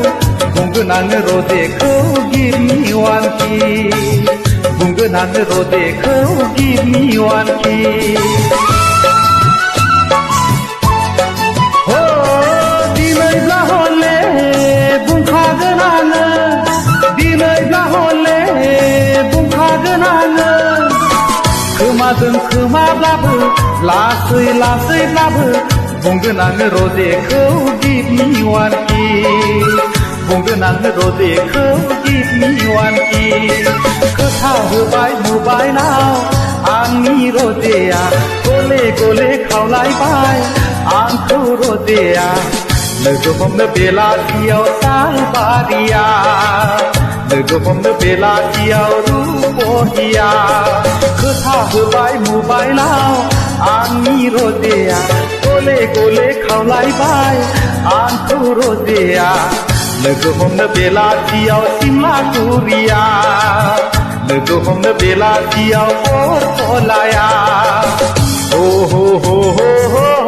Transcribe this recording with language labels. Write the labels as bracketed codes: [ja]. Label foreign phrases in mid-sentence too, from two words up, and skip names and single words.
[brx] बुंगोन आङो रजेखौ [en] give me one kiss [brx] बुंगोन आङो रजेखौ [en] give me one kiss [brx] हो दिनैब्ला हले बुंखागोन आङो दिनैब्ला हले बुंखागोन आङो खोमाजों खोमाब्लाबो लासै लासैब्लाबो बुंगोन आङो रजेखौ give [en] me one kiss [brx] बुंगोन आङो रजेखौ [en] give me one kiss [brx] खोथा होबाय मबाइलाव आंनि रजेया गले गले खावलायबाय आंखौ रजेया लोगो हमनो बेलासियाव सालबारिया लोगो हमनो बेलासियाव रुपहिया खोथा होबाय मबाइलाव आंनि रजेया गले गले खावलायबाय आंखौ रजेया लोगो हमनो बेलासियाव सिमलागुरिया लोगो हमनो बेलासियाव बरतलाया हो हो हो हो हो